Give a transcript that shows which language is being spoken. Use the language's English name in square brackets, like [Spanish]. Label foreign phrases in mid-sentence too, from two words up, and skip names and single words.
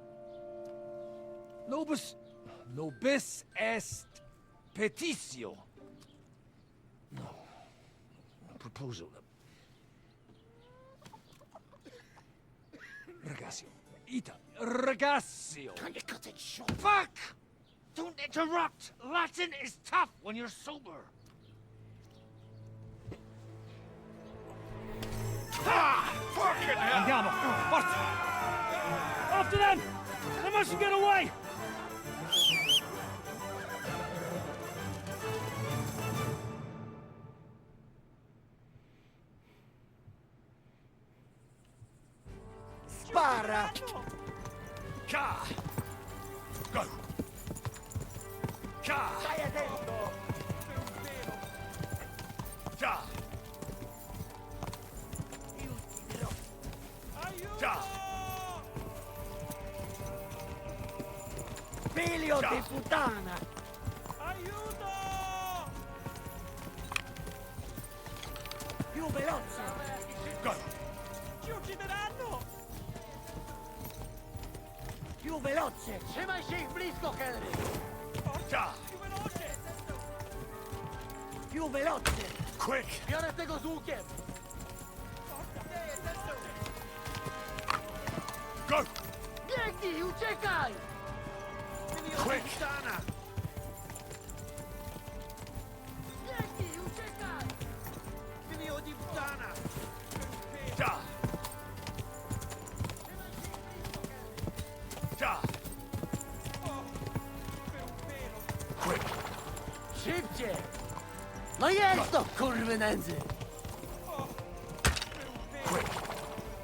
[Latin] Nobis est petitio. [English] No. Proposal. Ragazio. Ita. Ragazio. Can you cut it short? Fuck! Don't interrupt! Latin is tough when you're sober. Ah! Fucking hell! [Italian] Andiamo! Forza! [English] After them! They mustn't get away! [Italian] Spara! Ka! Go! Ka! Stai attento! Ka! Ka! Figlio di puttana! Aiuto! Più veloce! Go! Ci uccideranno! Più veloce! [Polish] Trzymaj się ich blisko, Henry! [Italian] Forza! Più veloce! Più veloce! [English] Quick! [Polish] Biorę tego z łukiem! [English] Go! [Polish] Biegnij, uciekaj! [English] Quick! [Polish] Biegnij, uciekaj! [Italian] Figlio di puttana! Da! Da! [English] Quick! [Polish] Szybciej! No jest to, kurwy nędzy! [English] Quick!